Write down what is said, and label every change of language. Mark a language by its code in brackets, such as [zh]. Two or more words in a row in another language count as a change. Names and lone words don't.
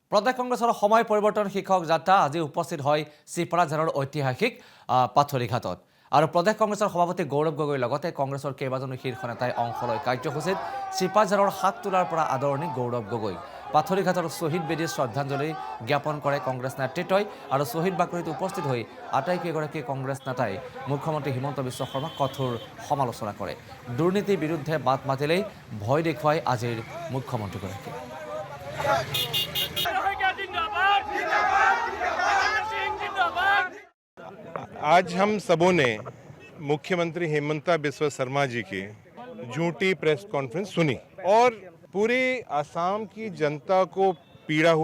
[as] প্ৰদেশ কংগ্ৰেছৰ সময় পৰিৱৰ্তন শীৰ্ষক যাত্ৰা আজি উপস্থিত হয় চিপাঝাৰৰ ঐতিহাসিক পাথৰীঘাটত আৰু প্ৰদেশ কংগ্ৰেছৰ সভাপতি গৌৰৱ গগৈৰ লগতে কংগ্ৰেছৰ কেইবাজনো শীৰ্ষ নেতাই অংশ লয় কাৰ্যসূচীত চিপাঝাৰৰ হাততোলাৰ পৰা আদৰণি গৌৰৱ গগৈ পাথৰীঘাটৰ শ্বহীদ বেদীত শ্ৰদ্ধাঞ্জলি জ্ঞাপন কৰে কংগ্ৰেছ নেতৃত্বই আৰু শ্বহীদ বাকৰিত উপস্থিত হৈ আটাইকেইগৰাকী কংগ্ৰেছ নেতাই মুখ্যমন্ত্ৰী হিমন্ত বিশ্ব শৰ্মাক কঠোৰ সমালোচনা কৰে দুৰ্নীতিৰ বিৰুদ্ধে মাত মাতিলেই ভয় দেখুৱাই আজিৰ মুখ্যমন্ত্ৰীগৰাকী [hi] आज हम सबों ने मुख्यमंत्री हेमंत बिस्वा शर्मा जी की झूठी [en] press conference [hi] सुनी और पूरी आसाम की जनता को पीड़ा हुई।